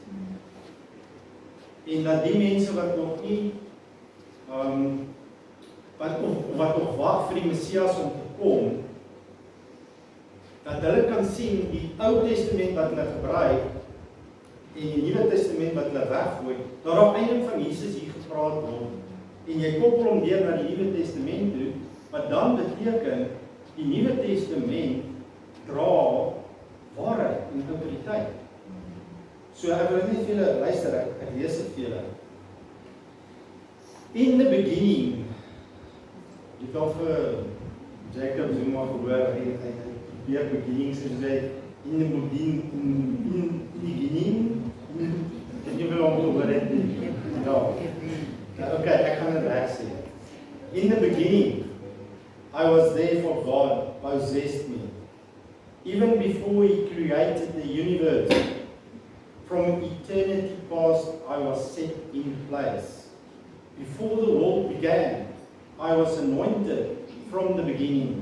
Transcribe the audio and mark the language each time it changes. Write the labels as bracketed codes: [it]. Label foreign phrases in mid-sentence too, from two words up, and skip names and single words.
[af] En dat die mense wat nog nie wat nog wag vir die Messias om te kom, dat hulle kan sien die Ou Testament wat hulle gebruik en die Nuwe Testament wat hulle weggooi, dat daar eintlik van Jesus hier gepraat word. En jy koppel hom weer na die Nuwe Testament toe, wat dan beteken die Nuwe Testament dra waarheid en autoriteit. So ek wil net vir julle luister, ek lees dit vir julle. [en] In the beginning, [af] jy het al vir Jacob Zuma gehoor, hy weer beginning, soos hy [en] in the beginning, [af] het jy wel omgehoor het? Ja. Okay, ek gaan dit reg sê. [en] In the beginning, I was there for God possessed me. Even before He created the universe, from eternity past, I was set in place. Before the world began, I was anointed from the beginning.